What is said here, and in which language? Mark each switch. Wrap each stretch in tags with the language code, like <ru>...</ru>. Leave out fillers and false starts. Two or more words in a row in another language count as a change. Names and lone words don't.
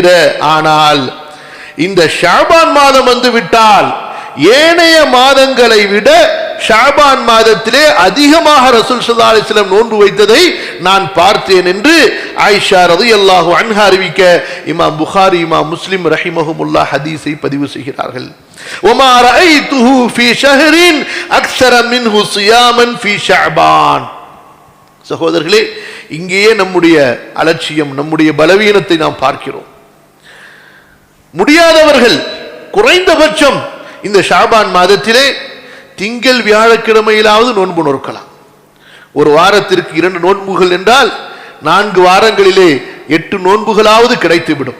<ta>ஆனால் இந்த ஷாபான் மாதம் வந்து விட்டால் ஏனைய மாதங்களை விட ஷாபான் மாதத்திலே அதிகமாக ரசூல்</ta> <ar>صلى الله عليه وسلم</ar> <ta>நோன்பு வைத்ததை நான் பார்த்தேன் என்று ஆயிஷா</ta> <ar>رضي الله عنها</ar> <ta>அறிவிக்க இமாம் புகாரி, இமாம் முஸ்லிம் ரஹிமஹுமுல்லாஹ் ஹதீஸை பதிவு செய்கிறார்கள்.</ta> <ar>وما رأيته في شهر أكثر منه صياما في شعبان.</ar> <ta>சகோதரர்களே, இங்கேயே நம்முடைய அலட்சியம், நம்முடைய பலவீனத்தை நாம் பார்க்கிறோம். முடியாதவர்கள் குறைந்தபட்சம் இந்த ஷாபான் மாதத்திலே திங்கள் வியாழக்கிழமையிலாவது நோன்பு நோக்கலாம். ஒரு வாரத்திற்கு 2 நோன்புகள் என்றால் 4 வாரங்களிலே 8 நோன்புகளாவது கிடைத்துவிடும்.</ta>